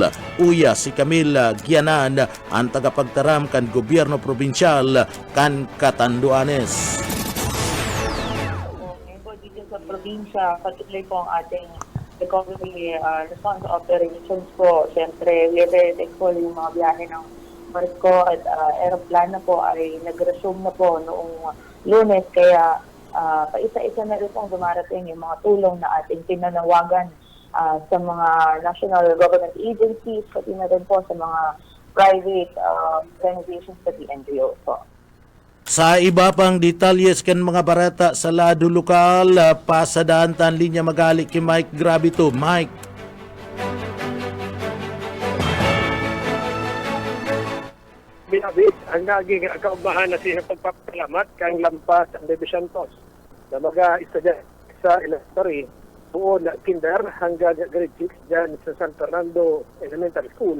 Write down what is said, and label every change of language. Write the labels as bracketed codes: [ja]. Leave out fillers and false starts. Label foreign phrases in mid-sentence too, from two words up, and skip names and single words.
[bik] Uya si Camille Gianan ang tagapagtaram kan gobyerno probinsyal kan Catanduanes. [tl] Dito sa probinsya, patuloy po ang ating recovery response operations po. Siyempre, [en] we are very thankful [tl] yung mga biyahe ng barko at aeroplano po ay nag-resume na po noong Lunes. Kaya paisa-isa na rin pong dumarating yung mga tulong na ating pinanawagan sa mga [en] national government agencies, [tl] pati na rin po sa mga [en] private organizations [tl] sa NGO po. [bik] Sa iba pang detalyes kan mga barata sa lado lokal, pasadaan tan linya magali kay Mike Gravito. Mike. Binabit ang naging kaubahan na siya pagpapalamat kang lampas ang Division Tos na mga estudyante sa elementary buo na kinder hanggang grade 6 dyan sa San Fernando Elementary School.